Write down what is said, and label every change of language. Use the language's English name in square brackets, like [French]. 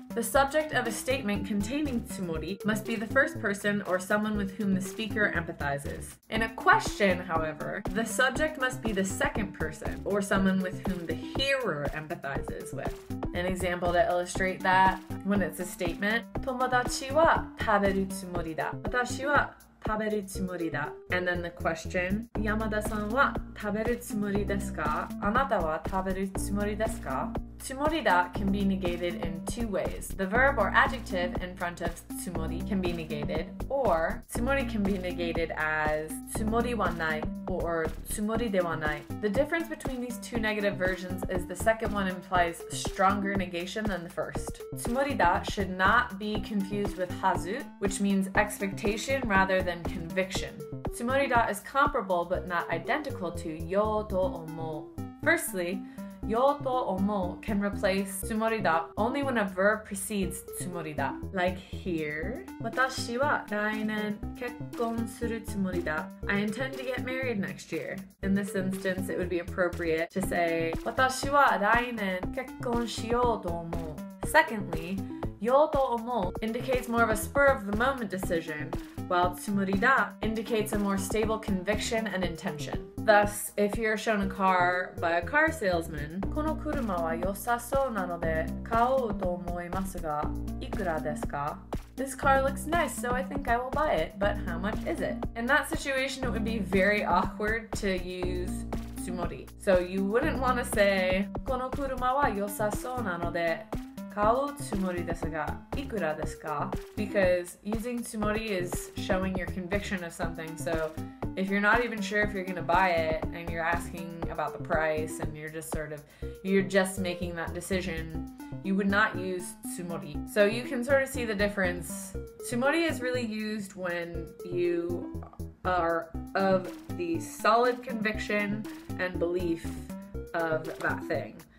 [English] The subject of a statement containing tsumori must be the first person or someone with whom the speaker empathizes. In a question, however, the subject must be the second person or someone with whom the hearer empathizes with. An example to illustrate that, when it's a statement, [Japanese] 友達は食べるつもりだ。私は食べるつもりだ。 [English] And then the question, [Japanese] 山田さんは食べるつもりですか？あなたは食べるつもりですか？ [English] Tsumorida can be negated in two ways. The verb or adjective in front of tsumori can be negated, or tsumori can be negated as tsumori wa nai or tsumori de wa nai. The difference between these two negative versions is the second one implies stronger negation than the first. Tsumorida should not be confused with hazu, which means expectation rather than conviction. Tsumorida is comparable but not identical to yo to omo. Firstly, yo to omo can replace tsumorida only when a verb precedes tsumorida. Like here, [Japanese] 私は来年結婚するつもりだ. [English] I intend to get married next year. In this instance, it would be appropriate to say [Japanese] 私は来年結婚しようと思う. [English] Secondly, yo to omo indicates more of a spur of the moment decision, while tsumorida indicates a more stable conviction and intention. Thus, if you're shown a car by a car salesman, [Japanese] この車はよさそうなので買おうと思いますがいくらですか? [English] This car looks nice, so I think I will buy it, but how much is it? In that situation, it would be very awkward to use tsumori. So you wouldn't want to say [Japanese] この車はよさそうなので買うつもりですがいくらですか? [English] Because using tsumori is showing your conviction of something. So if you're not even sure if you're going to buy it and you're asking about the price and you're just making that decision, you would not use tsumori. So you can sort of see the difference. Tsumori is really used when you are of the solid conviction and belief of that thing.